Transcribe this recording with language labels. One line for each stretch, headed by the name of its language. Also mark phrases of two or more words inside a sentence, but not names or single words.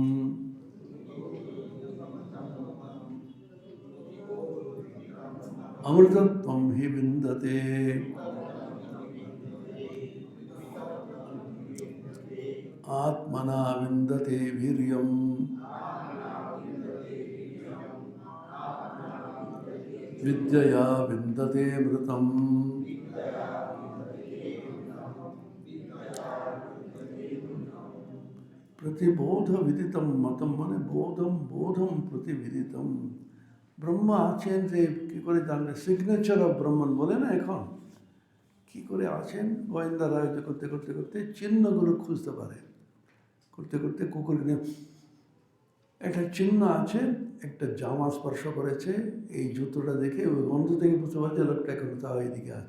Sanskrit: অমৃতত্বম হি বিন্দতে আত্মনা বিন্দতে বীর্যম विद्यया विन्दते मृतम्। प्रतिबोध विदितम मतम মানে বোধম বোধম প্রতিবিদিতম।
Bangla: ব্রহ্ম আছেন যে কী করে জানবে?
English: signature of Brahman
Bangla: বলে না এখন, কী করে আছেন? গোয়েন্দারা করতে করতে করতে চিহ্নগুলো খুঁজতে পারে, করতে করতে কুকুর কিনে একটা চিহ্ন আছে, একটা জামা স্পর্শ করেছে, এই জুতোটা দেখে ওই গন্ধ থেকে বুঝতে পারছে লোকটা এখন তাও এইদিকে আছে।